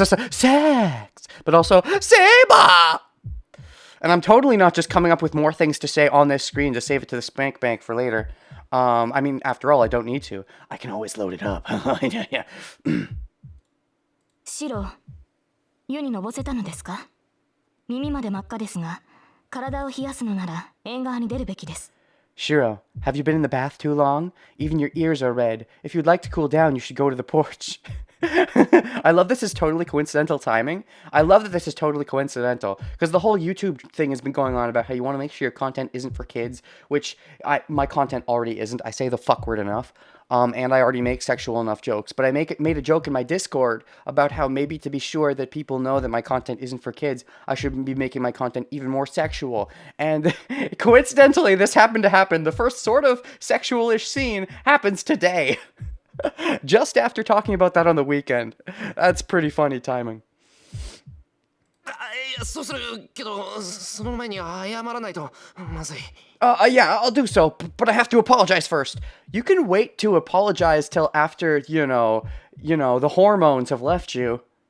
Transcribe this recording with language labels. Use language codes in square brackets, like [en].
[en] Sex! But also, Saber! And I'm totally not just coming up with more things to say on this screen to save it to the spank bank for later. I mean, after all, I don't need to. I can always load it up. Yeah. [ja] シロ、湯にのぼせたのですか？耳まで真っ赤ですが、体を冷やすのなら縁側に出るべきです。 [en] Shiro, have you been in the bath too long? Even your ears are red. If you'd like to cool down, you should go to the porch. I love this is totally coincidental timing. I love that this is totally coincidental because the whole YouTube thing has been going on about how you want to make sure your content isn't for kids, which my content already isn't. I say the fuck word enough. And I already make sexual enough jokes, but I made a joke in my Discord about how maybe to be sure that people know that my content isn't for kids, I should be making my content even more sexual. And coincidentally, this happened to happen. The first sort of sexual-ish scene happens today. Just after talking about that on the weekend. That's pretty funny timing. [ja] そうするけど、その前に謝らないとまずい。 [en] Yeah, I'll do so, but I have to apologize first. You can wait to apologize till after, the hormones have left you.